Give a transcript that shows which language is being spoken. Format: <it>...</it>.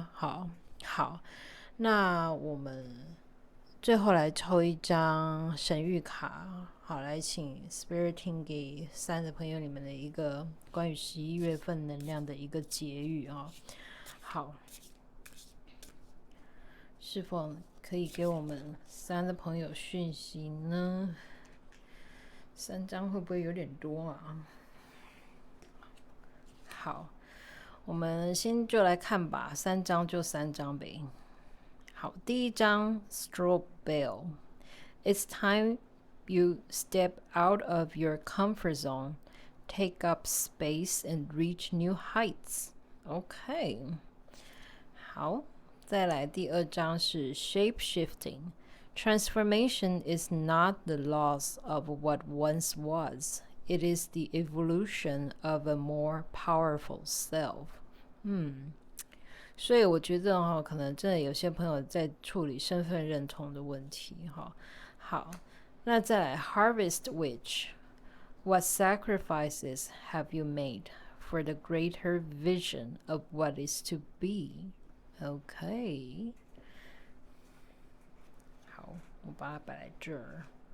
<zh>好，那我们最后来抽一张神谕卡，好，来请 Spiriting 给3的朋友你们的一个关于11月份能量的一个结语好，是否可以给我们3的朋友讯息呢？3张会不会有点多啊？好，我们先就来看吧，3张就3张呗。好，第一张</zh> <en>Strobe Bell， It's time you step out of your comfort zone, take up space and reach new heights.</en> <zh>OK， 好，再来第二张是 Shape Shifting。</zh> <en>Transformation is not the loss of what once was. It is the evolution of a more powerful self.</en> <zh>所以我觉得可能真的有些朋友在处理身份认同的问题好，那再来 Harvest Witch。</zh> <en>What sacrifices have you made for the greater vision of what is to be?</en> <zh>OK， 好，我把它摆在这儿。</zh>